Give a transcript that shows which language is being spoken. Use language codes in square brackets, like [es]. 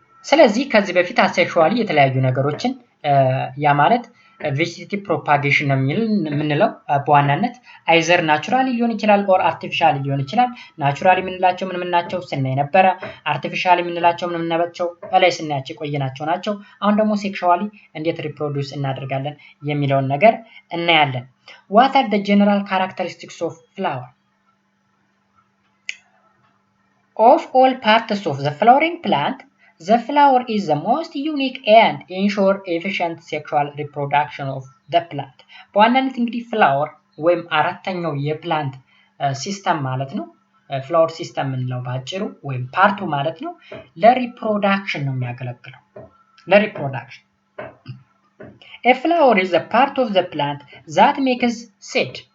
[am] ስለዚህ ከዚህ በፊት አሴክሹዋሊ የተለያዩ ነገሮችን ያ ማለት ቬጂቴቲቭ ፕሮፓጌሽን ነው የምንለው በዋናነት አይዘር ናቹራሊ ሊሆን ይችላል ኦር አርቲፊሻሊ ሊሆን ይችላል። ናቹራሊ የምንላቸው ምን ናቸው ስናይ ነበረ። አርቲፊሻሊ የምንላቸው ምን ናቸው ላይ ስናያቸው ቆየናቸው ናቸው። አሁን ደግሞ ሴክሹዋሊ እንዴት ሪፕሮዲዩስ እናደርጋለን የሚለውን ነገር እናያለን። [en] what are the general characteristics of flower? of all parts of the flowering plant, the flower is the most unique and ensure efficient sexual reproduction of the plant. [am] በዋናነት እንግዲህ ፍላወር ወይም አራተኛው የፕላንት ሲስተም ማለት ነው። ፍላወር ሲስተም እንለው ባጭሩ ወይም ፓርቱ ማለት ነው። ለሪፕሮዳክሽን ነው የሚያገለግለው። ለሪፕሮዳክሽን [en] A flower is a part of the plant that makes seed.